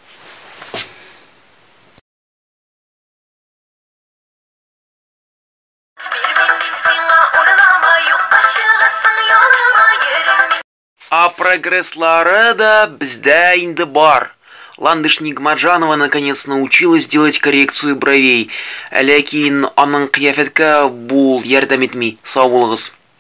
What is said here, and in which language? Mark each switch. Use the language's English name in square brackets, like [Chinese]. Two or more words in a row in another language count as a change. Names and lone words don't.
[Tatar] Прогресслары да бездә инде бар. [Russian] Ландыш Нигмаджанова наконец научилась делать коррекцию бровей. [Tatar] Ләкин аның кыяфәткә бул ярдәм итми. Сау булыгыз.